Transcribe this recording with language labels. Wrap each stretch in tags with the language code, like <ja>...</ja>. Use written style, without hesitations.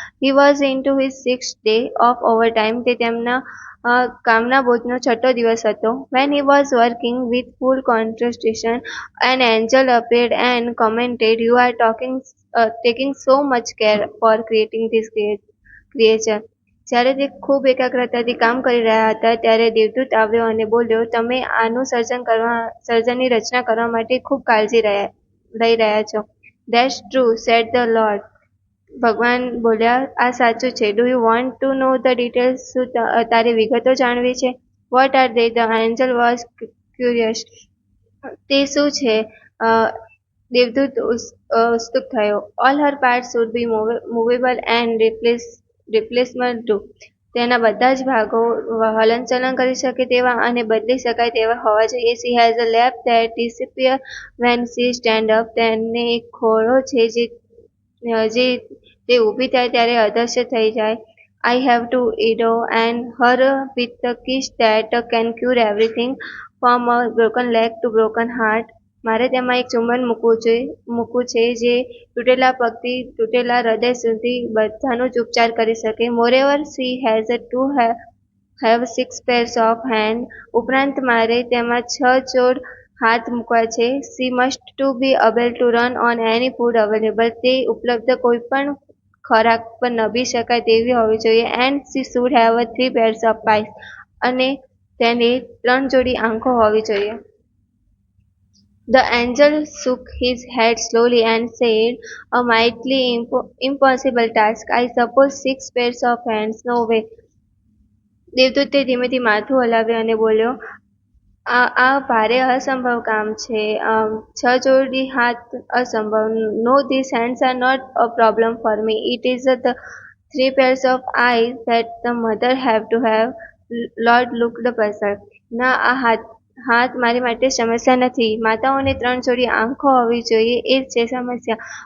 <en>He was into his sixth day of overtime.</en> <gu>તે તેમના કામના બોજનો છઠ્ઠો દિવસ હતો.</gu> <en>When he was working with full concentration, an angel appeared and commented, "You are taking so much care for creating this creature."</en> <gu>જ્યારે તે ખૂબ એકાગ્રતાથી કામ કરી રહ્યા હતા ત્યારે દેવદૂત આવ્યો અને બોલ્યો, "તમે આનું સર્જનની રચના કરવા માટે ખૂબ કાળજી લઈ રહ્યા છો."</gu> <en>"That's true," said the Lord.</en> <gu>ભગવાન બોલ્યા, "આ સાચું છે.</gu> <en>Do you want to know the details?</en> <gu>શું તારે વિગતો જાણવી છે?"</gu> <en>"What are they?" The angel was curious.</en> <gu>તે શું છે? દેવદૂત ઉત્સુક થયો.</gu> <en>"All her parts should be movable and replaceable too."</en> <gu>તેના બધા જ ભાગો હલનચલન કરી શકે તેવા અને બદલી શકાય તેવા હોવા જોઈએ.</gu> <en>"She has a lap that disappears when she stands up."</en> <gu>તેને એક ખોળો છે જે તે ઊભી થાય ત્યારે અદૃશ્ય થઈ જાય.</gu> <en>"I have two widows and her with a kiss that can cure everything from a broken leg to broken heart."</en> <gu>મારે તેમાં એક ચુંબન મૂકવું છે જે તૂટેલા પગથી તૂટેલા હૃદય સુધી બધાનો જ ઉપચાર કરી શકે.</gu> <en>Moreover, she has to have 6 pairs of hands.</en> <gu>ઉપરાંત મારે તેમાં 6 જોડ હાથ મૂકવા છે.</gu> <en>She must to be able to run on any food available.</en> <gu>તે ઉપલબ્ધ કોઈપણ ખોરાક પર નભી શકાય તેવી હોવી જોઈએ.</gu> <en>And she should have 3 pairs of eyes.</en> <gu>અને તેને 3 જોડી આંખો હોવી જોઈએ.</gu> <en>The angel shook his head slowly and said, "A mighty impossible task. I suppose 6 pairs of hands. No way."</en> <gu>દેવદૂતે ધીમેથી માથું હલાવ્યું અને બોલ્યો, આ ભારે અસંભવ કામ છે. 6 જોડી હાથ અસંભવ.</gu> <en>"No, these hands are not a problem for me. It is the 3 pairs of eyes that the mother have to have." Lord looked puzzled.</en> <gu>"ના, આ હાથ મારી માટે સમસ્યા નથી. માતાઓને 3 જોડી આંખો હોવી જોઈએ એ જ છે સમસ્યા."</gu>